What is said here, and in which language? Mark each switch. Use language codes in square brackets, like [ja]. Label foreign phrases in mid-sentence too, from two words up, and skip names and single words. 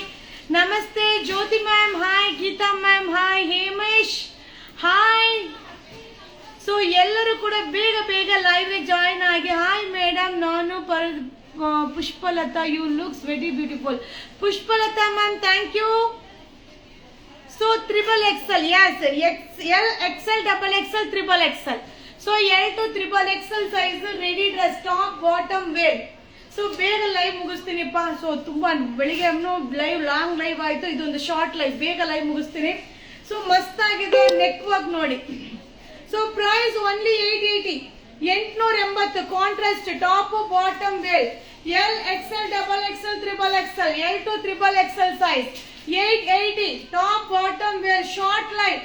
[en] ನಮಸ್ತೆ. Jyothi ma'am hi. Geetha ma'am hi. [kn] ಹೇಮೇಶ್ ಹಾಯ್. ಸೊ ಎಲ್ಲರೂ ಕೂಡ ಬೇಗ ಬೇಗ [en] live join [kn] ಆಗಿ. [en] hi madam, ನಾನು ಪುಷ್ಪಲತಾ, you looks very beautiful. Pushpalatha ma'am, thank you. So triple XL, yes, XL, XL, double XL, triple XL. So L to triple XL size ready dress, top, bottom, wear. [kn] So ಬೇಗ ಲೈವ್ ಮುಗಿಸ್ತೀನಿಪ್ಪ. ಸೊ ತುಂಬಾ ಬೆಳಿಗ್ಗೆ [en] live long live [kn] ಆಯ್ತು, ಇದೊಂದು [en] short live, [kn] ಬೇಗ ಲೈವ್ ಮುಗಿಸ್ತೀನಿ. ಸೊ ಮಸ್ತ್ ಆಗಿದೆ [en] neck work [kn] ನೋಡಿ. [en] so price only [kn] 880, 880. [en] contrast top bottom wear, L, XL, double XL, triple XL, L to triple XL size, 880 top bottom wear short live.